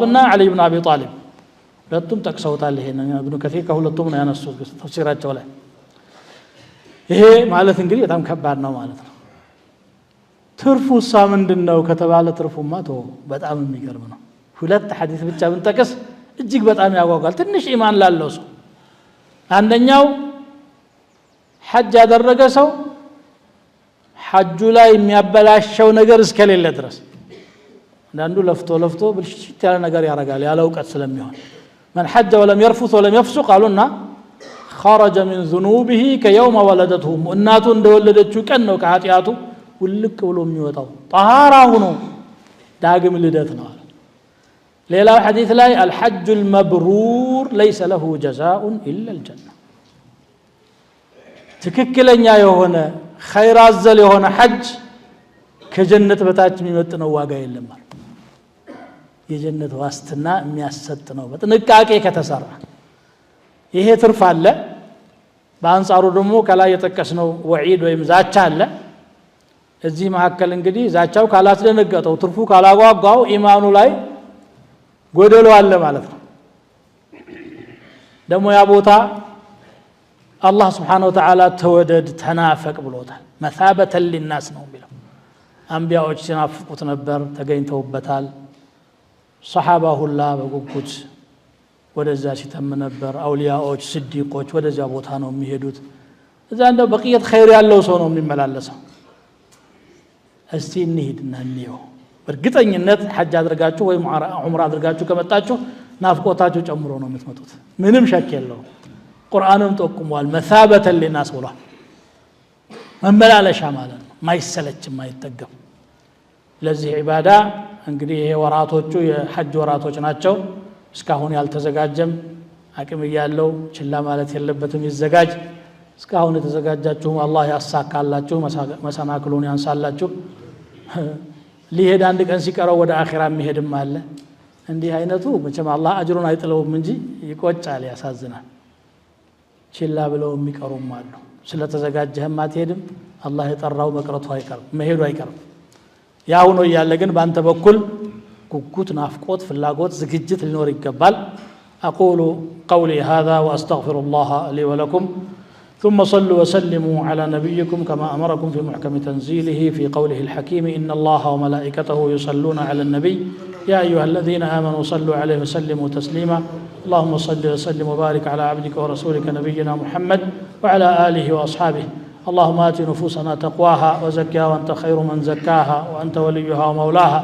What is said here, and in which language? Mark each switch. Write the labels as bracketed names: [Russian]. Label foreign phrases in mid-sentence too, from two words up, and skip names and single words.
[Amharic] እና አሊ ኢብኑ አቢ ጣሊብ ሁለቱም ጠቅሰውታል ይሄን ኢብኑ ከሲር ከሁለቱም ነው ያነሱት ተፍሲራቸው ላይ ይሄ ማለት እንግዲህ በጣም ከባድ ነው ማለት ነው ትርፉሳ ምንድነው ከተባለ ትርፉማ በጣም የሚገርም ነው ሁለት ሐዲስ ብቻ ብንጠቅስ እጅግ በጣም ያጓጓል ትንሽ ኢማን ላለው ሰው አንደኛው ሐጅ ያደረገ ሰው ሐጁ ላይ የሚያበላሸው ነገር እስከሌለ ድረስ አንዱ ለፍቶ ብልሽት ያለ ነገር ያረጋል ያለ ዕውቀት ስለሚሆን [Arabic] من حج ولم يرفث ولم يفسق قالونا خرج من ذنوبه كيوم ولدته [Amharic] እናቱ እንደወለደችው ቀን ነው ከኃጢያቱ ውልቅ ብሎ የሚወጣው طهارة ሆኖ ዳግም ልደት ነው ሌላው ሐዲስ ላይ [Arabic] الحج المبرور ليس له جزاء إلا الجنة [Amharic] ትክክለኛ የሆነ ኸይር አዘል የሆነ ሐጅ ከጀነት በታች የሚመጥነው ዋጋ የለም ማለት የጀነት ዋስትና የሚያሰጥ ነው በጥንቃቄ ከተሰራ ይሄ ትርፍ አለ በአንጻሩ ደግሞ ከላይ የተጠቀስነው ወዒድ ወይም ዛቻ አለ እዚህ መሐከል እንግዲህ ዛቻው ካላስደነገጠው ትርፉ ካላጓጓው ኢማኑ ላይ ጎደሎ አለ ማለት ነው ደግሞ ያ ቦታ አላህ [Arabic] سبحانه وتعالى [Amharic] ተወደድ ተናፈቅ ብሎታል [Arabic] مثابة للناس [Amharic] ነው የሚለው አንቢያዎች ሲናፍቁት ነበር ተገኝተውበታል ሰሃባ ሁላ በጉጉት ወደዛ ሲተም ነበር አውሊያዎች ስዲቆች ወደዛ ቦታ ነው የሚሄዱት እዛ እንደው በቂየት ኸይር ያለው ሰው ነው የሚመላለሰው እስቲ እንሂድና እንየው በእርግጠኝነት ሐጅ አድርጋችሁ ወይ ዑምራ አድርጋችሁ ከመጣችሁ ናፍቆታችሁ ጨምሮ ነው የምትመጡት ምንም ሸክ የለውም ቁርአንም ጠቁሟል [Arabic] مثابة للناس [Amharic] ብሏል መመላለሻ ማለት ነው ማይሰለች ማይጠገብ ለዚህ ኢባዳ እንግዲህ ይሄ ወራቶቹ የሐጅ ወራቶች ናቸው እስካሁን ያልተዘጋጀም አቅም ያለው ችላ ማለት የለበትም ይዘጋጅ እስካሁን የተዘጋጃችሁ አላህ ያሳካላችሁ መሰናክሉን ያንሳላችሁ ሊሄድ አንድ ቀን ሲቀረው ወደ አኺራ የሚሄድም አለ እንዲህ አይነቱ መቼም አላህ አጅሩን አይጥለውም እንጂ ይቆጫል ያሳዝናል ችላ ብለው የሚቀሩም አሉ ስለተዘጋጀህም አትሄድም አላህ የጠራው መቅረቱ አይቀርም መሄዱ አይቀርም ያው ነው ያለ ግን ባንተ በኩል ጉጉት ናፍቆት ፍላጎት ዝግጅት ሊኖር ይገባል [Arabic] اقول قولي هذا واستغفر الله لي ولكم ثم صلوا وسلموا على نبيكم كما امركم في محكم تنزيله في قوله الحكيم ان الله وملائكته يصلون على النبي يا ايها الذين امنوا صلوا عليه وسلموا تسليما اللهم صل وسلم وبارك على عبدك ورسولك نبينا محمد وعلى اله واصحابه اللهم آت نفوسنا تقواها وزكها وأنت خير من زكاها وأنت وليها ومولاها